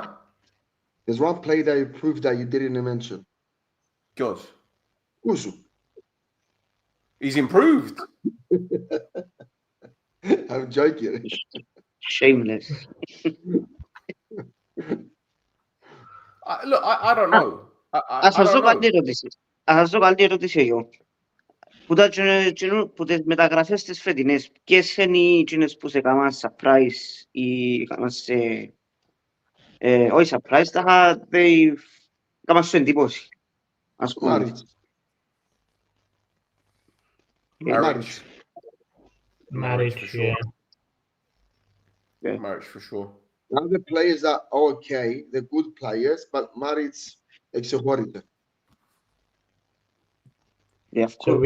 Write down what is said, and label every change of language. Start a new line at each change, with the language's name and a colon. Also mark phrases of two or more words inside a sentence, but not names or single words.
English: There's one play that improved that you didn't mention. Good. Usu. He's improved. I'm joking. Shameless. Look, I don't know.
Greek: Ας δω καλή ερώτηση εγώ. Που τις μεταγραφές τις φετινές, ποιες είναι οι εκείνες που σε κάνουν surprise ή κάνουν σε... όχι surprise, τα κάνουν σου εντύπωση. Ας πούμε.
English: Marriage. Marriage, for sure. Yeah. Marriage for sure. Now the players are okay, they're good players, but Marriage exhorted. Yeah, of course.